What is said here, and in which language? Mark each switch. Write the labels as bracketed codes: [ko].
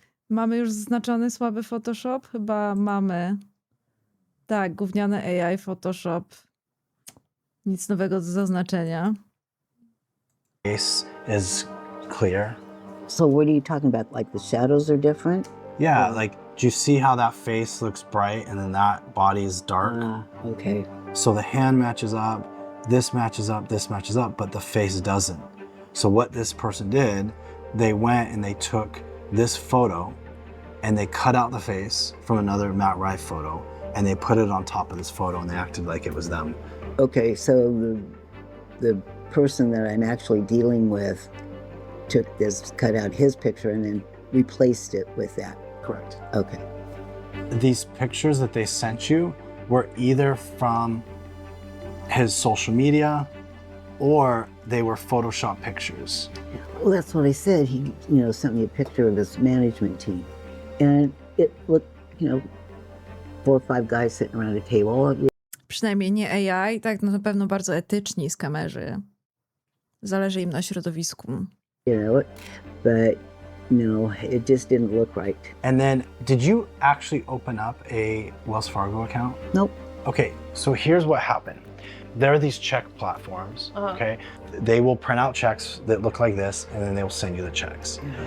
[pl] Mamy już zaznaczony słaby Photoshop? Chyba mamy. Tak, gówniane AI Photoshop. Nic nowego do zaznaczenia. [en] Face is clear. So what are you talking about? Like the shadows are different? Yeah, like, do you see how that face looks bright and then that body is dark? Okay. So the hand matches up. this matches up, but the face doesn't. So what this person did, they went and they took this photo and they cut out the face from another Matt Rife photo and they put it on top of this photo and they acted like it was them. Okay, so the person that I'm actually dealing with took this, cut out his picture and then replaced it with that. Correct. Okay. These pictures that they sent you were either from his social media or they were Photoshop pictures. Well, that's what I said. He, sent me a picture of his management team. And it looked, 4 or 5 guys sitting around a table. [pl] Przynajmniej nie AI, tak, no na pewno bardzo etyczni skamerzy. Zależy im na środowisku. [en] But no, it just didn't look right. And then, did you actually open up a Wells Fargo account? Nope. Okay, so here's what happened. There are these check platforms, okay? They will print out checks that look like this, and then they will send you the checks.